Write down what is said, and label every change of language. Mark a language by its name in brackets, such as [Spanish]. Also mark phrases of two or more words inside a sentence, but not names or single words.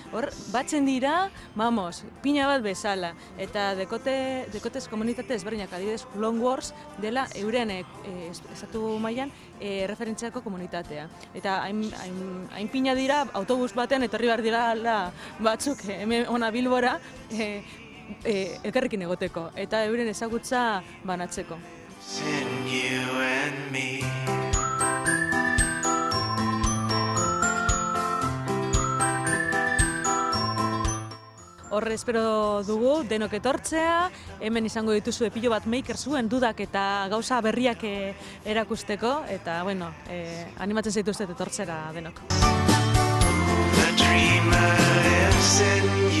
[Basque] Hor, batzen dira, vamos, pina bat bezala, eta dekotez komunitate ezberdinak, adibidez, Clone Wars dela euren estatu mailan referentziako komunitatea. Eta hain pina dira, autobus batean etorri behar dira batzuk hemen ona Bilbora, elkarrekin egoteko, eta euren ezagutza banatzeko. [English] in you and me. [Basque] Horre espero dugu denok etortzea, hemen izango dituzu pilo bat maker zuen dudak eta gauza berriak erakusteko, eta bueno, animatzen zaituztet etortzera denok. [English] The dreamer lives in